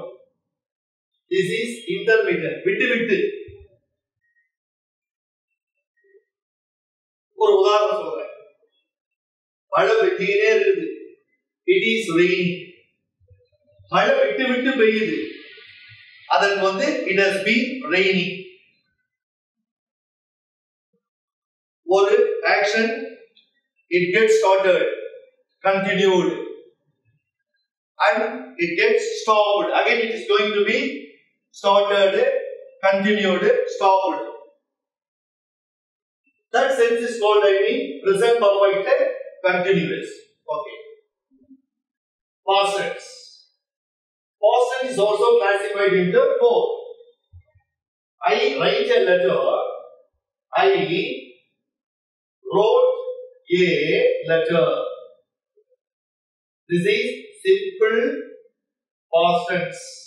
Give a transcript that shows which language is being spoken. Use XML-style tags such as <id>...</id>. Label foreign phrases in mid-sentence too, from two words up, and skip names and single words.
<en>This is intermittent.</en> <ta>விட்டு ஒரு உதாரணம் சொல்றேன். மழை பெய்யிட்டே இருக்குது.</ta> <en>It is raining.</en> <ta>மழை விட்டு பெய்யுது. அதற்கு</ta> <en>it has been raining. ஒரு action it gets started, continued, and it gets stopped. Again it is going to be started, continued, stopped. That sense is called present perfect continuous. Okay. Past tense. Past tense is also classified into four. I write a letter. I wrote a letter. This is simple past tense.</en>